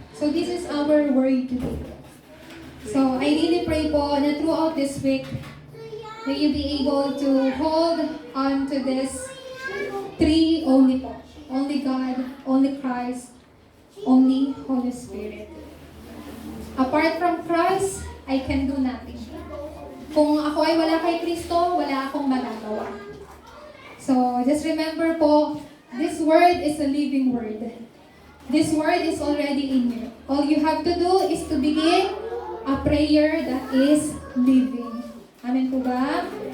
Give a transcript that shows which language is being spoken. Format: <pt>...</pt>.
<en>So, this is our word today. So, I really pray po na throughout this week, may you be able to hold on to this three only po. Only God, only Christ, only Holy Spirit. Apart from Christ, I can do nothing.</en> <tl>Kung ako ay wala kay Kristo, wala akong magagawa.</tl> <en>So, just remember po, this word is a living word. This word is already in you. All you have to do is to begin a prayer that is living. Amen po ba?</en>